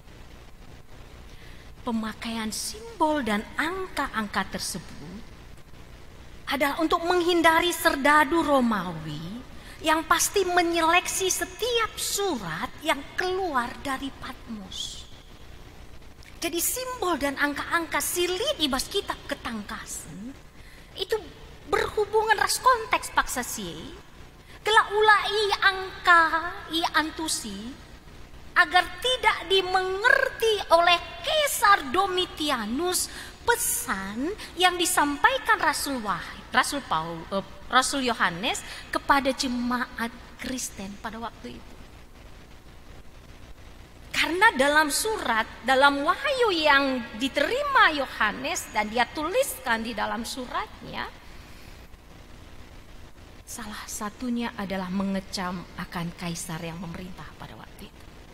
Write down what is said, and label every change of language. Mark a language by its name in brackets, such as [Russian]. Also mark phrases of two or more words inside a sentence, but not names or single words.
[Indonesian] Pemakaian simbol dan angka-angka tersebut adalah untuk menghindari serdadu Romawi yang pasti menyeleksi setiap surat yang keluar dari Patmos. Jadi simbol dan angka-angka [Batak Karo] silit ibas kitab ketangkasan [Indonesian] itu berhubungan [Batak Karo] ras konteks paksa sie. Kela ulai angka i antusi [Indonesian] agar tidak dimengerti oleh Kaisar Domitianus pesan yang disampaikan Rasul Yohanes kepada jemaat Kristen pada waktu itu. Karena dalam wahyu yang diterima Yohanes dan dia tuliskan di dalam suratnya, salah satunya adalah mengecam akan kaisar yang memerintah pada waktu itu.